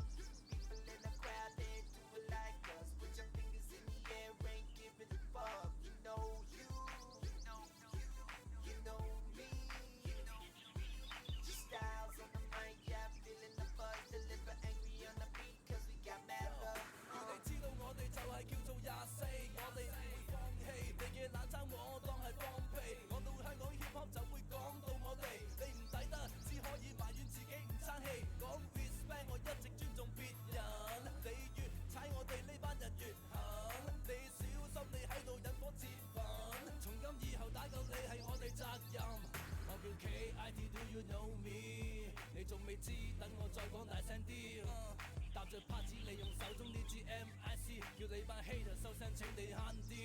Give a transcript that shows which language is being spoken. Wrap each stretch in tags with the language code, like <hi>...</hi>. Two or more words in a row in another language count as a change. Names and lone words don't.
<en>People in the crowd they do it like us. Put your fingers in the air, ain't giving a fuck. You know you, you know you, you know me, you know me. Just styles on the mic, yeah, feeling the buzz. Deliver angry on the beat, cause we got mad love.</en> <yue>要你知道我哋就係叫做24，我哋唔會放棄。你嘅冷餐我當係放屁，講到香港</yue> <en>hip hop</en> <yue>就會講到我哋，你唔抵得，只可以埋怨自己唔爭氣。講 respect 我一直尊重別人，你越踩我哋呢班人越狠，你小心你喺度引火自焚。從今以後打救你係我哋責任。我叫 KIT</yue> <en>Do you know me？</en> <yue>你仲未知，等我再講大聲啲。搭着拍子，你用手中呢支 MIC， 叫你班 hater 收聲，請你慳</yue>